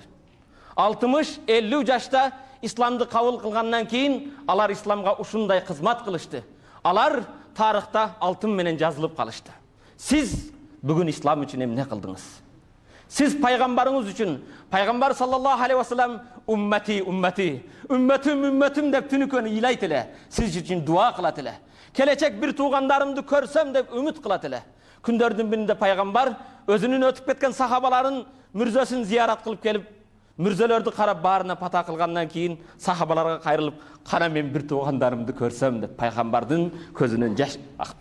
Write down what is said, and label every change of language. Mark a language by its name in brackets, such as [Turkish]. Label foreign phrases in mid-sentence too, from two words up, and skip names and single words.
[Kyrgyz] 60-50 жашта исламды кабыл кылгандан кийин алар исламга ушундай кызмат кылышты. Алар тарыхта алтын менен жазылып калышты. Сиз бүгүн ислам үчүн эмне кылдыңыз? Сиз пайгамбарыңыз үчүн, пайгамбар [Arabic] صلى الله عليه وسلم أمتي أمتي, [Kyrgyz] үммөтүм, үммөтүм деп түнүкөнү ыйлайт эле. Сиз үчүн дуа кылат эле. Келечек бир туугандарымды көрсөм деп үмүт кылат эле. Күндөрдүн биринде пайгамбар өзүнүн өтүп кеткен сахабаларын мүрзөсүн зиярат кылып келип, мүрзөлөрдү карап баарына пата кылгандан кийин сахабаларга кайрылып, кана мен бир туугандарымды көрсөм деп пайгамбардын көзүнөн жаш акты.